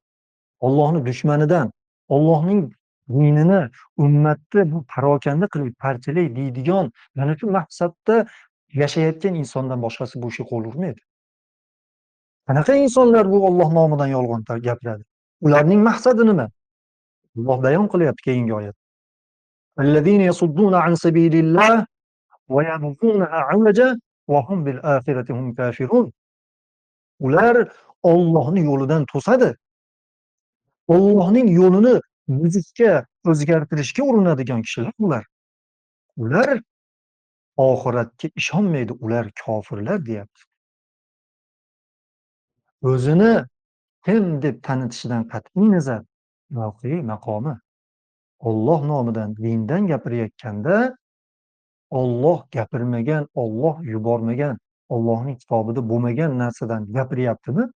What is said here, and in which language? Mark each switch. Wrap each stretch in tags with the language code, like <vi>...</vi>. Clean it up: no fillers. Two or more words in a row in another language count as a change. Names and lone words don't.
<uz>Allohning dushmanidan, Allohning dinini ummatni bu parokanda qilib parchalay deydigan mana shu maqsadda yashayotgan insondan boshqasi bu ishga qo'l urmaydi. Qanaqa insonlar bu Alloh nomidan yolg'on gapiradi? Ularning maqsadi nima? Alloh bayon qilyapti keyingi oyat.</uz> <ar>الذين يصدون عن سبيل الله ويبغونها عوجا وهم بالآخرة هم كافرون.</ar> <uz>Ular Allohning yo'lidan to'sadi. Allohning yo'lini buzishga, o'zgartirishga urinadigan kishilar bular. Ular oxiratga ishonmaydi, ular kofirlar deyapti. O'zini kim deb tanitishidan qat'iy nazar, mavqei, maqomi Alloh nomidan, dindan gapirayotganda Olloh gapirmagan, Olloh yubormagan, Allohning kitobida bo'lmagan narsadan gapiryaptimi?</uz>